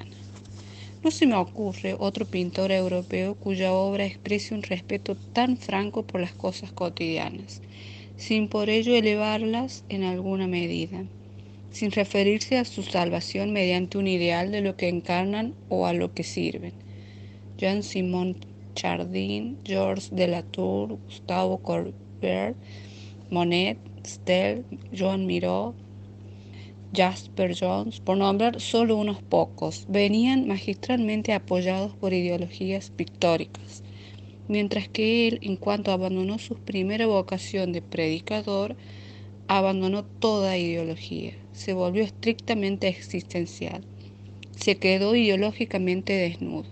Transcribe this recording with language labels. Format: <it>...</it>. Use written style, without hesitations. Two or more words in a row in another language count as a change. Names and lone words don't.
<es>No se me ocurre otro pintor europeo cuya obra exprese un respeto tan franco por las cosas cotidianas, sin por ello elevarlas en alguna medida, sin referirse a su salvación mediante un ideal de lo que encarnan o a lo que sirven. Jean-Simon Chardin, Georges Delatour, Gustave Courbet, Monet, Stel, Joan Miró, Jasper Johns, por nombrar solo unos pocos, venían magistralmente apoyados por ideologías pictóricas, mientras que él, en cuanto abandonó su primera vocación de predicador, abandonó toda ideología, se volvió estrictamente existencial, se quedó ideológicamente desnudo.</es>